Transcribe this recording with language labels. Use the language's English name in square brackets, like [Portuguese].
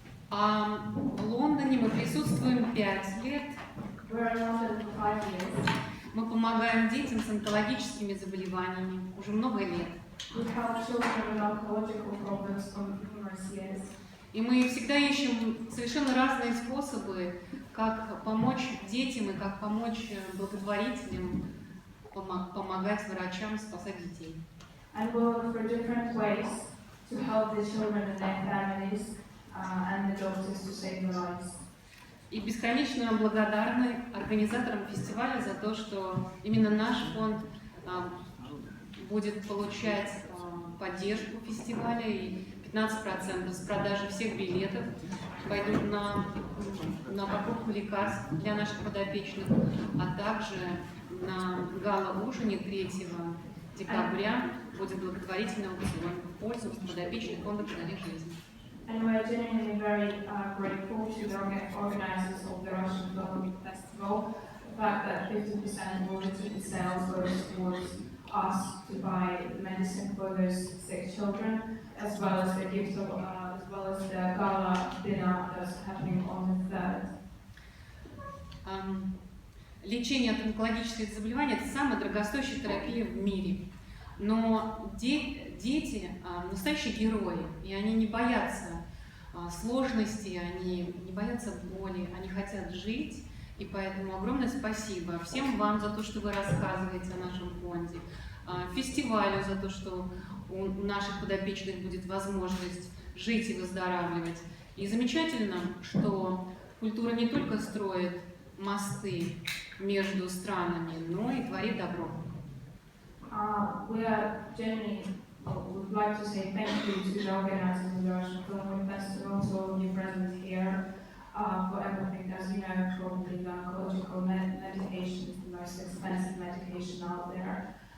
[Russian] В Лондоне мы присутствуем 5 лет. [English] We're in London for 5 years. [Russian] Мы помогаем детям с онкологическими заболеваниями уже много лет. [English] We help children with oncological problems for numerous years. [Russian] И мы всегда ищем совершенно разные способы, как помочь детям и как помочь благотворителям, помогать врачам спасать детей. [English] And we look for different ways to help the children and their families and the doctors to save their lives. [Russian] И бесконечно благодарны организаторам фестиваля за то, что именно наш фонд будет получать поддержку фестиваля, и 15% с продажи всех билетов пойдут на покупку лекарств для наших подопечных, а также на гала-ужине 3 декабря будет благотворительный аукцион в пользу подопечных фонда «Подари жизнь». [English] And we're genuinely very grateful to the organizers of the Russian Film Festival. The fact that 50% of the sales goes towards us to buy medicine for those sick children, as well as the gift of, as well as the gala dinner that's happening on the 3rd. [Russian] Лечение от онкологических заболеваний – это самая дорогостоящая терапия в мире. Но дети – настоящие герои, и они не боятся сложностей, они не боятся боли, они хотят жить. И поэтому огромное спасибо всем вам за то, что вы рассказываете о нашем фонде, фестивалю за то, что у наших подопечных будет возможность жить и выздоравливать. И замечательно, что культура не только строит мосты между странами, но и творит добро. [English] We are genuinely would like to say thank you to the organizers of the Russian Film Festival, to all of you present here, for everything. As you know, probably the oncological medication is the most expensive medication out there.